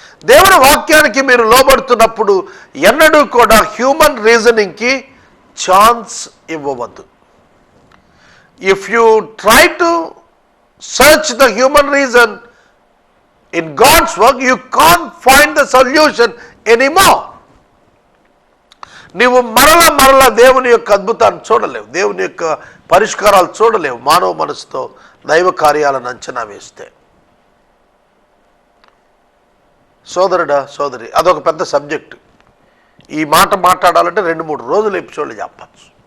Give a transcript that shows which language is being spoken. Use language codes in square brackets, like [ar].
[te] దేవుని వాక్యానికి మీరు లోబడుతున్నప్పుడు ఎన్నడూ కూడా human రీజనింగ్కి chance ఇవ్వవద్దు. [en] If you try to search the human reason in God's work, you can't find the solution anymore. [te] నీవు మరలా దేవుని యొక్క అద్భుతాన్ని చూడలేవు, దేవుని యొక్క పరిష్కారాలు చూడలేవు మానవ మనసుతో దైవ కార్యాలను అంచనా వేస్తే. సోదరుడా, సోదరి, అదొక పెద్ద సబ్జెక్టు. ఈ మాట మాట్లాడాలంటే 2-3 రోజులు ఎపిసోడ్లు చెప్పచ్చు.